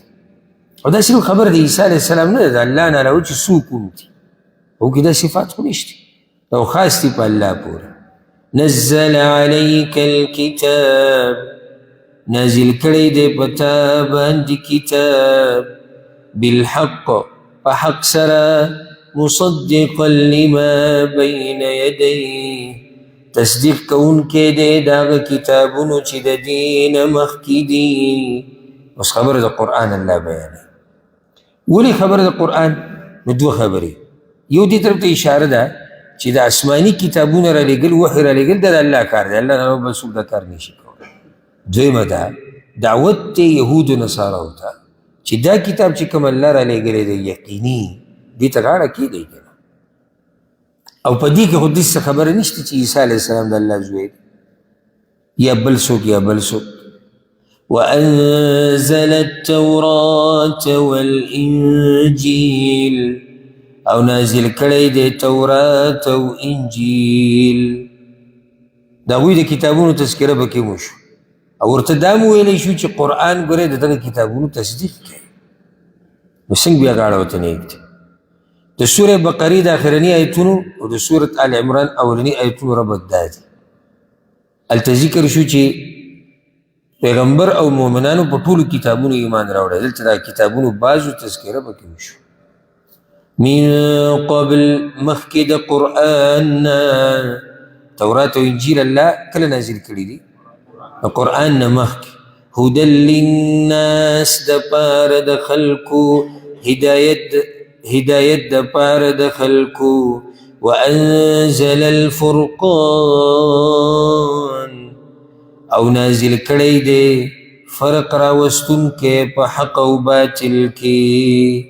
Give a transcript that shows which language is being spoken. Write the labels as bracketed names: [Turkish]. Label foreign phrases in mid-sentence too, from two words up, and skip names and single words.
[Pashto] او دا صرف خبر د عیسی علیه السلام نه ده، د الله نه علاوه چې څوک هم دي هغو کې دا صفات خو نشته، او خاص دي په الله پورې. [Arabic] نزل علیک الکتاب [Pashto] نازل کړی دی په تا باندې کتاب بالحق په حق سره [Arabic] مصدقا لما بین یدیه [Pashto] تصدیق کوونکی دی د هغه کتابونو چې د دې نه مخکې دي. اوس خبره د قرآن الله بیانوي. ولې خبره د قرآن؟ نو دوه خبرې، یو دې طرف ته اشاره ده چې د آسماني کتابونه رالیږل وحي رالیږل دا د الله کار دی، الله نه بل څوک دا کار نشي کولی. دویمه ده دعوت دی یهودو نصاراو ته چې دا کتاب چې کوم الله رالیږلی دی یقیني دې ته غاړه کېږئ که نه. او په دې کې خو دې څه خبره نشته چې عیسی علیه السلام د الله زوی دی یا بل څوک یا بل څوک. [Arabic] وأنزل التوراة والإنجيل [Pashto] او نازل کړی دی تورات او انجیل، د هغوی د کتابونو تذکره به کې مو شو او ورته دا مو ویلی شو چې قرآن ګورئ د دغه کتابونو تصدیق کوي. نو څنګه بیا غاړه ورته نه ایږدي؟ د سورة بقرې د آخرني آیتونو او د سورة آل عمران اولني آیتونو ربط دا دی. هلته ذکر شو چې پیغمبر او مؤمنانو په ټولو کتابونو ایمان راوړی. دلته دا کتابونو بعضو تذکره پکې وشو. [Arabic] من قبل [Pashto] مخکې د قرآن نه تورات او انجیل الله کله نازل کړي دي؟ د قرآن نه مخکې. [Arabic] هدى للناس [Pashto] د پاره د خلکو، هدایت د پاره د خلکو. [Arabic] وانزل الفرقان [Pashto] او نازل کړی دی فرق راوستونکی په حق او باطل کې.